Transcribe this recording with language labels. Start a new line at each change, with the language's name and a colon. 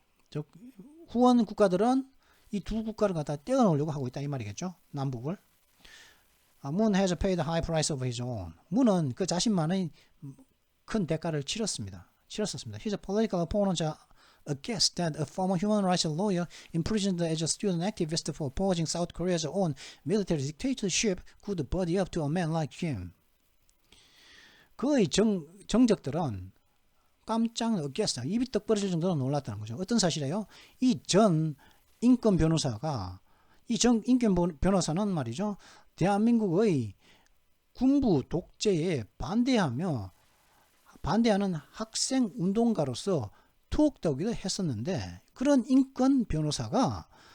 Korean: 즉 후원 국가들은 이 두 국가를 갖다 떼어놓으려고 하고 있다 이 말이겠죠. 남북을.
English: Moon has paid a high price of his own.
Korean: 문은 그 자신만의 큰 대가를 치렀습니다.
English: His political opponents are aghast that a former human rights lawyer imprisoned as a student activist for opposing South Korea's own military dictatorship could buddy up to a man like him.
Korean: 그의 정적들은 깜짝 놀랐어요. 입이 떡 벌어질 정도로 놀랐다는 거죠. 어떤 사실이에요? 이 전 인권 변호사는 말이죠. 대한민국의 군부 독재에 반대하는 학생 운동가로서 투옥되기도 했었는데, 그런 인권 변호사가